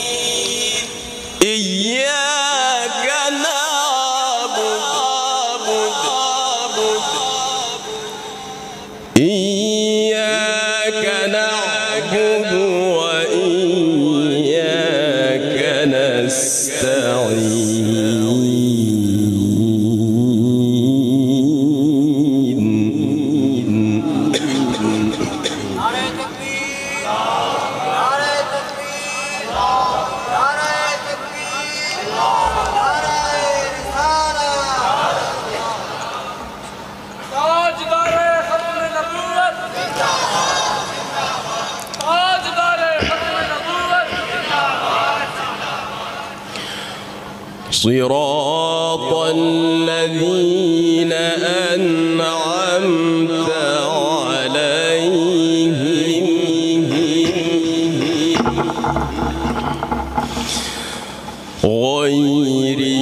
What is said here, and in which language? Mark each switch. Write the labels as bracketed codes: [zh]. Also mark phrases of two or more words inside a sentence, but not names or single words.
[ar] إياك نعبد وإياك نستعين [ur] نعرۂ تکبیر نعرۂ تکبیر نعرۂ تکبیر نعرۂ رسالت تاجدارِ ختمِ نبوت تاجدارِ ختمِ نبوت ताजदारे खत्म नबूवत [ar] صراط الذين أنعمت عليهم غير